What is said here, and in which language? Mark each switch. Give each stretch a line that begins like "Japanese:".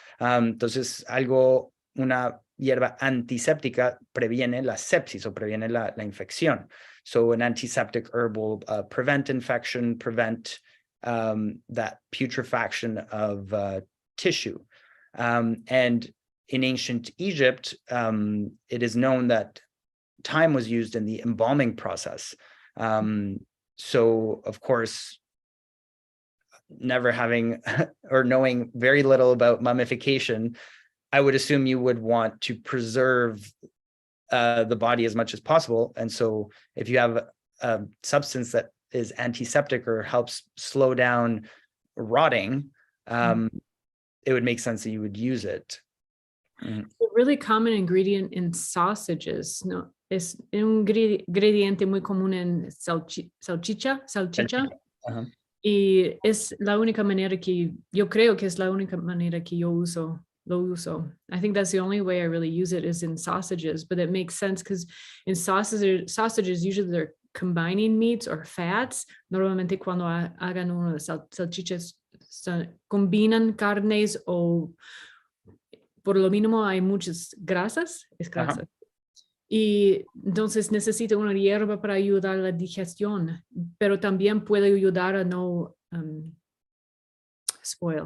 Spanish: Entonces una hierba antiséptica previene la sepsis, o previene la infección.
English: So an antiseptic herb will prevent infection, prevent that putrefaction of tissue. And in ancient Egypt, it is known that thyme was used in the embalming process. So, of course, never having or knowing very little about mummification, I would assume you would want to preserve the body as much as possible. And so if you have a substance that is antiseptic or helps slow down rotting, it would make sense that you would use it. It's a really common ingredient in sausages.
Spanish: No, es un ingrediente muy común en salchicha. Y es la única manera que yo creo que es la única manera que yo uso lo uso.
English: I think that's the only way I really use it is in sausages, but it makes sense because in sausages, usually they're combining meats or fats.
Spanish: Normalmente cuando hagan unas salchichas, combinan carnes o por lo mínimo hay muchas grasas, es grasa. Y entonces necesita una hierba para ayudar a la digestión, pero también puede ayudar a no spoil.